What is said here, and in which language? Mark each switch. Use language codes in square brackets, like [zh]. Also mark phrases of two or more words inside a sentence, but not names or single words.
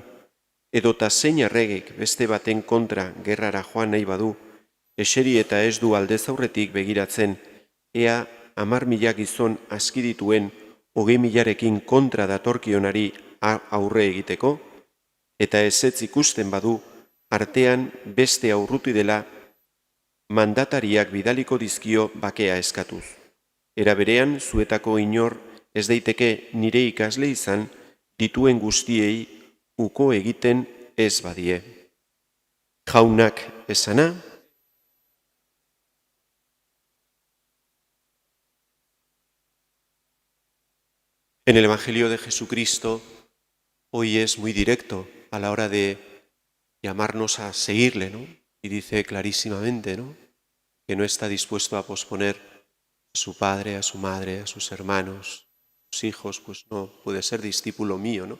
[eu] Edota zein erregek beste baten kontra gerrara joan nahi badu, eseri eta ez du aldez aurretik begiratzen, ea 10.000 gizon aski dituen 20.000rekin kontra datorkionari aurre egiteko, eta ezetz ikusten badu, artean beste aurruti dela mandatariak bidaliko dizkio bakea eskatuz. Era berean, zuetako inor ez daiteke nire ikasle izan, dituen guztiei uko egiten ez badie. Jaunak esana, [es] en el Evangelio de Jesucristo hoy es muy directo a la hora de llamarnos a seguirle, ¿no? Y dice clarísimamente, ¿no?, que no está dispuesto a posponer a su padre, a su madre, a sus hermanos, a sus hijos, pues no puede ser discípulo mío, ¿no?